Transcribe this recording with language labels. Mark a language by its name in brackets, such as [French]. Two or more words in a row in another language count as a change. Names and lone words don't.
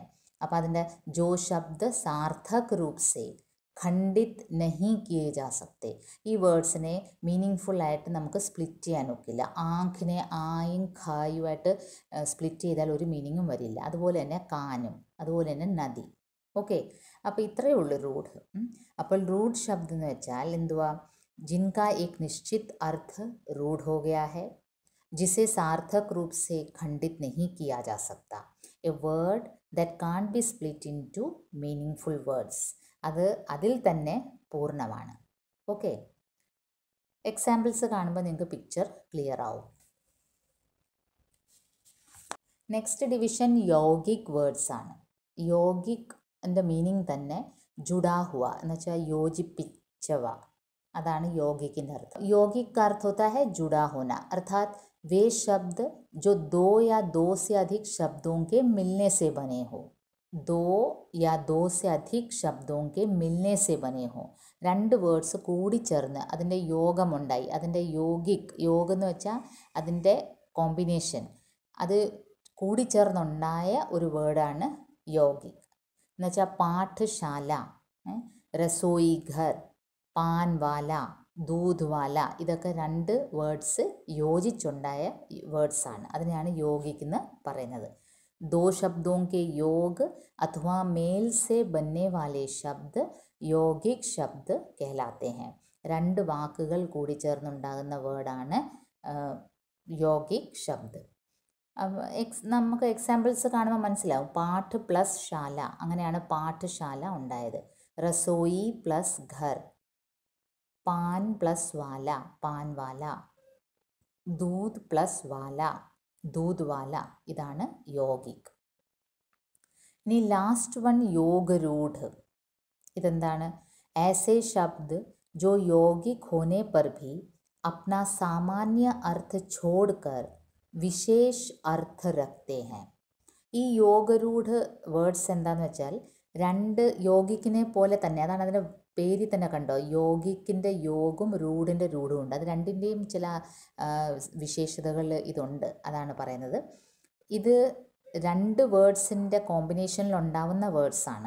[Malayalam] അപ്പോൾ അതിൻ്റെ [Hindi] जो शब्द सार्थक रूप से खंडित नहीं किए जा सकते, [Malayalam] ഈ വേർഡ്സിനെ മീനിങ്ഫുള്ളായിട്ട് നമുക്ക് സ്പ്ലിറ്റ് ചെയ്യാൻ ഒക്കില്ല. ആഖിനെ ആയും ഖായുമായിട്ട് സ്പ്ലിറ്റ് ചെയ്താൽ ഒരു മീനിങ്ങും വരില്ല. അതുപോലെ തന്നെ കാനും, അതുപോലെ തന്നെ നദി. ഓക്കെ, അപ്പോൾ ഇത്രയേ ഉള്ളൂ റൂഢ്. അപ്പോൾ റൂഢ് ശബ്ദം എന്ന് വെച്ചാൽ എന്തുവാ? [Hindi] जिनका एक निश्चित अर्थ रूढ़ हो गया है, जिसे सार्थक रूप से खंडित नहीं किया जा सकता. [English] A word that can't be split into meaningful words. [Malayalam] അത് അതിൽ തന്നെ പൂർണ്ണമാണ്. ഓക്കെ, എക്സാമ്പിൾസ് കാണുമ്പോൾ നിങ്ങൾക്ക് [English] picture clear [Malayalam] ആവും. [English] next division [Malayalam] യോഗിക് വേർഡ്സ് ആണ്. യോഗിക് എൻ്റെ മീനിങ് തന്നെ [Hindi] जुड़ा हुआ [Malayalam] എന്ന് വെച്ചാൽ യോജിപ്പിച്ചവ, [Hindi] अदान योगिक के अर्थ. योगिक का अर्थ होता है जुड़ा होना, अर्थात वे शब्द जो दो या दो से अधिक शब्दों के मिलने से बने हो. दो या दो से अधिक शब्दों के मिलने से बने हो. [Malayalam] രണ്ട് വേർഡ്സ് കൂടിച്ചേർന്ന് അതിൻ്റെ യോഗമുണ്ടായി. അതിൻ്റെ യോഗം എന്ന് വെച്ചാൽ അതിൻ്റെ കോമ്പിനേഷൻ, അത് കൂടിച്ചേർന്നുണ്ടായ ഒരു വേർഡാണ് യോഗിക്. എന്നുവെച്ചാൽ [Hindi] पाठशाला, रसोई घर, पान वाला, दूध वाला, [Malayalam] ഇതൊക്കെ രണ്ട് വേർഡ്സ് യോജിച്ചുണ്ടായ വേർഡ്സാണ്. അതിനെയാണ് യോഗിക് എന്ന് പറയുന്നത്. [Hindi] दो शब्दों के योग अथवा मेल से बनने वाले शब्द यौगिक शब्द कहलाते हैं. [Malayalam] രണ്ട് വാക്കുകൾ കൂടിച്ചേർന്നുണ്ടാകുന്ന വേർഡാണ് [Hindi] यौगिक शब्द. [Malayalam] നമുക്ക് എക്സാമ്പിൾസ് കാണുമ്പോൾ മനസ്സിലാവും. [Hindi] पाठ प्लस शाला, [Malayalam] അങ്ങനെയാണ് പാഠശാല ഉണ്ടായത്. [Hindi] रसोई प्लस घर, पान प्लस वाला, पान वाला, दूध प्लस वाला, दूध വാല. [Malayalam] ഇതാണ് യോഗിക്. ഇനി [English] last one [Malayalam] യോഗരൂഢ്. ഇതെന്താണ്? [Hindi] ऐसे शब्द जो यौगिक होने पर भी अपना सामान्य अर्थ छोड़कर विशेष अर्थ रखते हैं. [Malayalam] ഈ യോഗരൂഢ് വേർഡ്സ് എന്താണെന്ന് വെച്ചാൽ രണ്ട് യോഗിക്കിനെ പോലെ തന്നെ, അതാണ് അതിൻ്റെ പേരിൽ തന്നെ കണ്ടോ, യോഗിക്കിൻ്റെ യോഗും റൂഡിൻ്റെ റൂഡും ഉണ്ട്. അത് രണ്ടിൻ്റെയും ചില വിശേഷതകൾ ഇതുണ്ട്, അതാണ് പറയുന്നത്. ഇത് രണ്ട് വേർഡ്സിൻ്റെ കോമ്പിനേഷനിൽ ഉണ്ടാവുന്ന വേർഡ്സാണ്.